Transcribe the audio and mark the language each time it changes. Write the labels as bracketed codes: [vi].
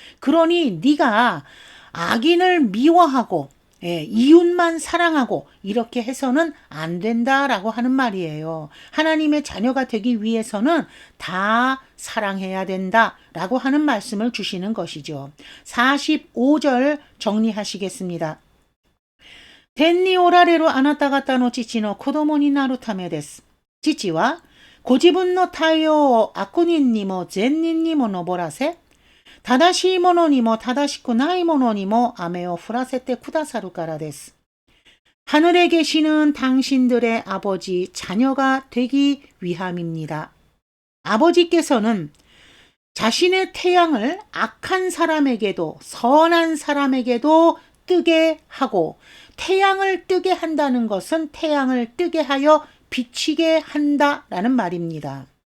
[ko] 그러니 네가 악인을 미워하고 이웃만 사랑하고 이렇게 해서는 안 된다라고 하는 말이에요. 하나님의 자녀가 되기 위해서는 다 사랑해야 된다라고 하는 말씀을 주시는 것이죠. 45절 정리하시겠습니다. [ja] 天におられるあなた方の父の子供になるためです。父はご自分の対応を悪人にも善人にも登らせ、正しいものにも正しくないものにも雨を降らせてくださるからです。 [ko] 하늘에 계시는 당신들의 아버지 자녀가 되기 위함입니다. 아버지께서는 자신의 태양을 악한 사람에게도 선한 사람에게도 뜨게 하고, 태양을 뜨게 한다는 것은 태양을 뜨게 하여 비치게 한다라는 말입니다.